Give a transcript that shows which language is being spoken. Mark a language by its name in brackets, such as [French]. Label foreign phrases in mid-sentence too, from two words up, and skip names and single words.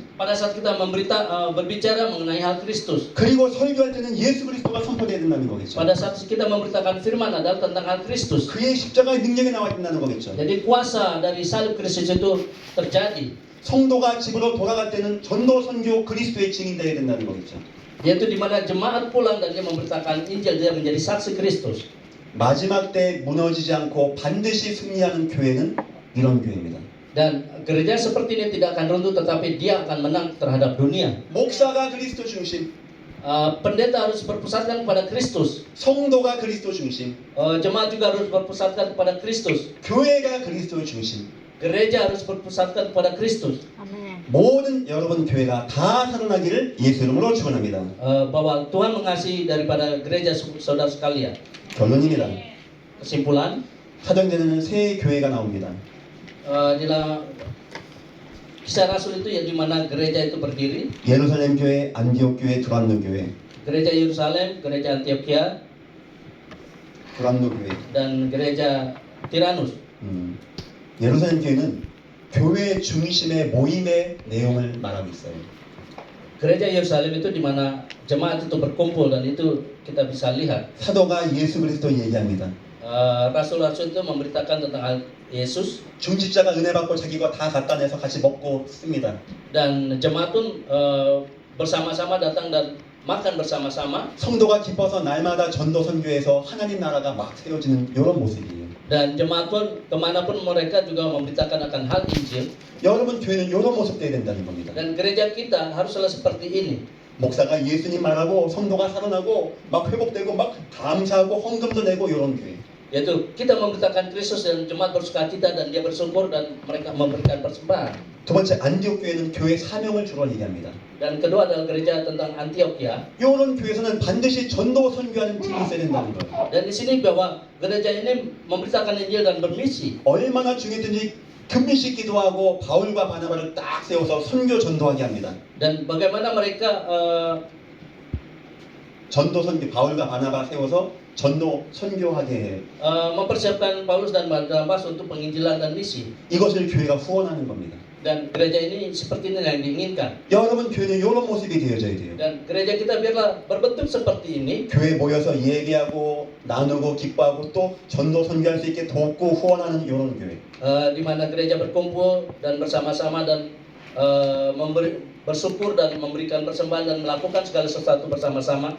[Indonesian] Pada saat kita berbicara mengenai hal Kristus. [Korean] 그리고 설교할 때는 예수 그리스도가 선포돼야 된다는 거겠죠. [Indonesian] Pada saat kita memberitakan firman adalah tentang hal Kristus. [Korean] 그의 십자가의 능력이 나와야 된다는 거겠죠. [Indonesian] Jadi kuasa dari salib Kristus itu terjadi. [Korean] 성도가 집으로 돌아갈 때는 전도 선교 그리스도의 증인되어야 된다는 거겠죠. [Indonesian] Yaitu di mana jemaat pulang dan dia memberitakan Injil, dia menjadi saksi Kristus. [Korean] 마지막 때 무너지지 않고 반드시 승리하는 교회는 이런 교회입니다. [Indonesian] Dan gereja seperti ini tidak akan runtuh, tetapi dia akan menang terhadap dunia. [Korean] 목사가 그리스도 중심, [Indonesian] Pendeta harus berpusatkan kepada Kristus. [Korean] 성도가 그리스도 중심, [Indonesian] Jemaat juga harus berpusatkan kepada Kristus. [Korean] 교회가 그리스도 중심. [Indonesian] Gereja harus berpusatkan kepada Kristus. [Korean] 아멘. 모든 여러분 교회가 다 살아나기를 예수 이름으로 축원합니다. [Indonesian] Bahwa Tuhan mengasihi daripada gereja saudara sekalian. [Korean] 결론입니다. [Indonesian] Kesimpulan, [Korean] 사도행전에는 세 교회가 나옵니다. [Indonesian] dalam Kisah Rasul itu ya di mana gereja itu berdiri. [Korean] 예루살렘 교회, 안디옥 교회, 두란노 교회. [Indonesian] Gereja Yerusalem, gereja Antioquia, [Korean] 두란노 교회. [Indonesian] dan gereja Tiranus. [Korean] 예루살렘 교회는 교회 중심의 모임의 내용을 말하고 있어요. [Indonesian] Gereja Yerusalem itu di mana jemaat itu berkumpul dan itu kita bisa lihat. [Korean] 사도가 예수 그리스도 얘기합니다. [Indonesian] Rasul-rasul itu memberitakan tentang hal Yesus. [Korean] 중직자가 은혜 받고 자기가 다 갖다 내서 같이 먹고 씁니다. [Indonesian] Dan jemaat pun bersama-sama datang dan makan bersama-sama. [Korean] 성도가 기뻐서 날마다 전도 선교해서 하나님 나라가 막 세워지는 이런 모습이에요. [Indonesian] Dan jemaat pun kemanapun mereka juga memberitakan akan hal Injil. [Korean] 여러분 교회는 이런 모습 돼야 된다는 겁니다. [Indonesian] Dan gereja kita haruslah seperti ini. [Korean] 목사가 예수님 말하고 성도가 살아나고 막 회복되고 막 감사하고 헌금도 내고 이런 교회. [Indonesian] Yaitu kita memberitakan Kristus dan jemaat bersukacita dan dia bersyukur dan mereka memberikan persembahan. [Korean] 두 번째 안디옥 교회는 교회 사명을 주로 얘기합니다. [Indonesian] Dan kedua adalah gereja tentang Antioquia. [Korean] 이런 교회에서는 반드시 전도 선교하는 팀이 있어야 된다는 거예요. [Indonesian] Dan di sini bahwa gereja ini memberitakan Injil dan bermisi. [Korean] 얼마나 중요했든지 금식 기도하고 바울과 바나바를 딱 세워서 선교 전도하게 합니다. [Indonesian] Dan bagaimana mereka [Korean] 전도 선교 바울과 바나바 세워서 전도 선교하게 해요. [Indonesian] mempersiapkan Paulus dan Barnabas untuk penginjilan dan misi. [Korean] 이것을 교회가 후원하는 겁니다. [Indonesian] Dan gereja ini seperti ini yang diinginkan. [Korean] 여러분 교회는 이런 모습이 되어져야 돼요. [Indonesian] Dan gereja kita biarlah berbentuk seperti ini. [Korean] 교회 모여서 예배하고 나누고 기뻐하고 또 전도 선교할 수 있게 돕고 후원하는 이런 교회. [Indonesian] Di mana gereja berkumpul dan bersama-sama dan bersyukur dan memberikan persembahan dan melakukan segala sesuatu bersama-sama.